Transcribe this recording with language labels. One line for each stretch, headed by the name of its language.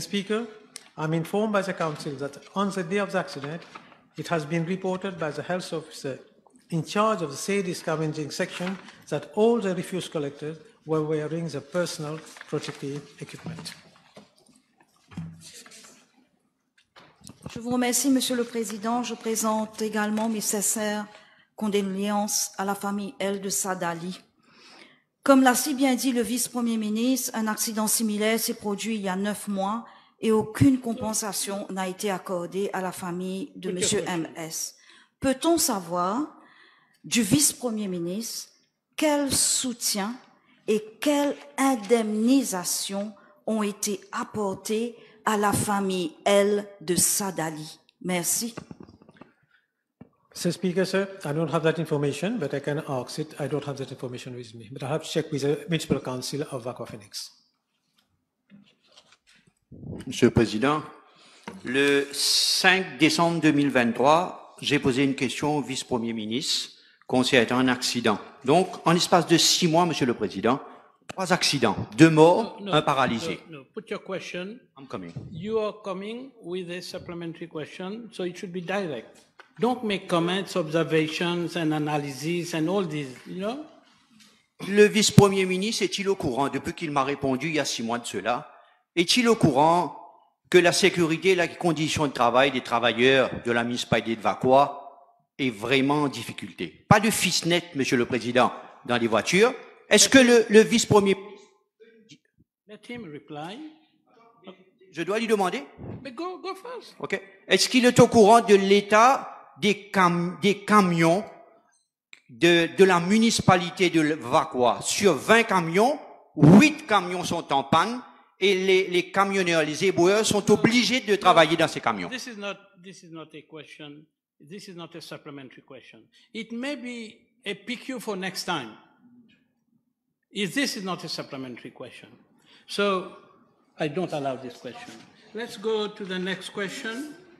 English: Speaker, I'm informed by the Council that on the day of the accident, it has been reported by the health officer in charge of the said scavenging section that all the refuse collectors were wearing the personal protective equipment.
French: Je vous remercie, Monsieur le Président. Je présente également mes sincères condoléances à la famille L de Sadali. Comme l'a si bien dit le vice-premier ministre, un accident similaire s'est produit il y a 9 mois et aucune compensation n'a été accordée à la famille de Monsieur MS. Peut-on savoir du vice-premier ministre quel soutien et quelle indemnisation ont été apportées à la famille L de Sadali? Merci.
English: Mr. Speaker, sir, I don't have that information, but I can ask it. I don't have that information with me, but I have to check with the Municipal Council of Wakwa Phoenix.
French: Monsieur le Président, le 5 décembre 2023, j'ai posé une question au vice-premier ministre concernant un accident. Donc, en l'espace de 6 mois, Monsieur le Président, 3 accidents, 2 morts, un paralysé.
English: No, put your question. I'm coming. You are coming with a supplementary question, so it should be direct. Don't make comments, observations, and analyses, and all these, you know?
French: Le vice-premier ministre est-il au courant, depuis qu'il m'a répondu il y a 6 mois de cela, est-il au courant que la sécurité et les conditions de travail des travailleurs de la municipalité de Wakwa est vraiment en difficulté? Pas de fils net, Monsieur le Président, dans les voitures. Est-ce que le vice-premier...
English: Let him reply.
French: Je dois lui demander?
English: But go first. Okay.
French: Est-ce qu'il est au courant de l'état des camions de la municipalité de Wakwa? Sur 20 camions, 8 camions sont en panne et les camionneurs, les éboueurs sont obligés de travailler dans ces camions.
English: This is not a question. This is not a supplementary question. It may be a PQ for next time. If this is not a supplementary question. So I don't allow this question. Let's go to the next question.